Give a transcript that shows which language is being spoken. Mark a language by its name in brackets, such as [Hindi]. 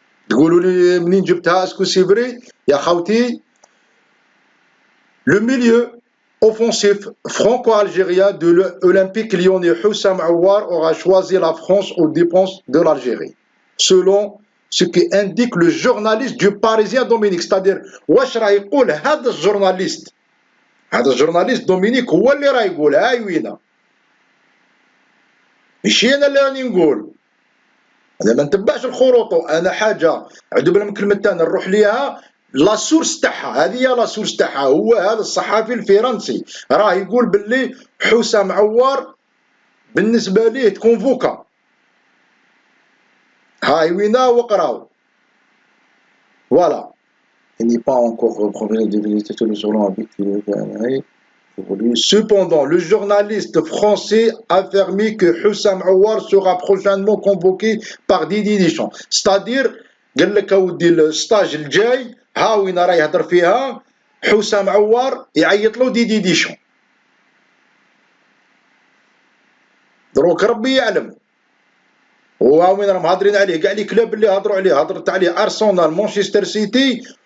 [French] تقولوا لي منين جبتها، اسكو سي فري يا خوتي؟ Le milieu offensif franco-algérien de l'Olympique lyonnais Houssam Aouar aura choisi la France aux dépenses de l'Algérie, selon ce qu'indique le journaliste du Parisien Dominique. [Arabic] C'est-à-dire, واش راه يقول هذا الجورناليست، هذا الجورناليست دومينيك هو اللي راه يقول. هاي وينه، ماشي انا اللي راني نقول. انا ما نتبعش الخروطو، انا حاجه عدو بالله من كلمه تاعنا نروح ليها لا سورس تاعها، هذه هي لا سورس تاعها. هو هذا الصحفي الفرنسي راه يقول باللي حسام عوار بالنسبه ليه كونفوكا. هاي وينا وقراو. فوالا. [French] Il n'est pas encore professionnel de visiter tous les journaux avec Cependant, le journaliste français a affirmé que Houssam Aouar sera prochainement convoqué par Didier Deschamps. [Arabic] C'est-à-dire, قال لك اودي الستاج الجاي ها وين راه يهضر فيها حسام عوار يعيط له ديدي ديشون. دروك ربي يعلم. وها وين راهم هادرين عليه كاع لي كلاب اللي هضروا عليه، هضرت عليه ارسنال مانشستر سيتي.